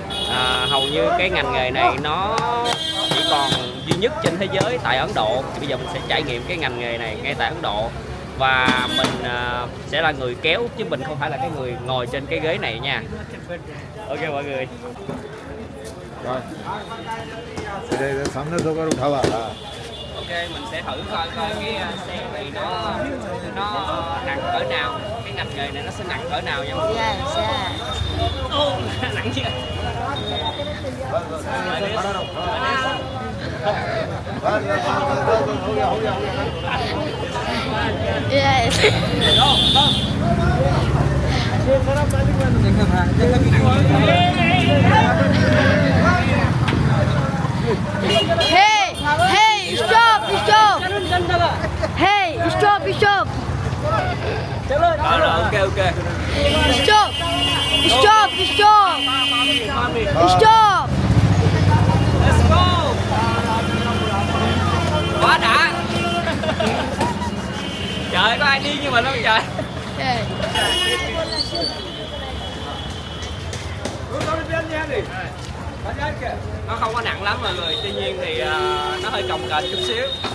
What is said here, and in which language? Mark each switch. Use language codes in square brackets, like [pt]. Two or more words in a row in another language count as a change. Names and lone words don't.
[vi] Hầu như cái ngành nghề này nó chỉ còn duy nhất trên thế giới tại Ấn Độ. Thì bây giờ mình sẽ trải nghiệm cái ngành nghề này ngay tại Ấn Độ. Và mình sẽ là người kéo chứ mình không phải là cái người ngồi trên cái ghế này nha. Ok mọi người. Rồi. Đây [hi] सामने से ऊपर उठावा. [vi] Ok, mình sẽ thử coi cái xe này nó nặng cỡ nào, cái ngành nghề này nó sẽ nặng cỡ nào nha mọi người. Nặng chưa? [en] Yes. Hey, hey, stop, stop. Hey, stop, stop. Rồi, ok. Stop, stop, stop. Stop. Let's go. [vi] Quá đã. Trời, có ai đi như mình không trời? Hey. Nó không có nặng lắm mọi người, tuy nhiên thì nó hơi cồng kềnh chút xíu.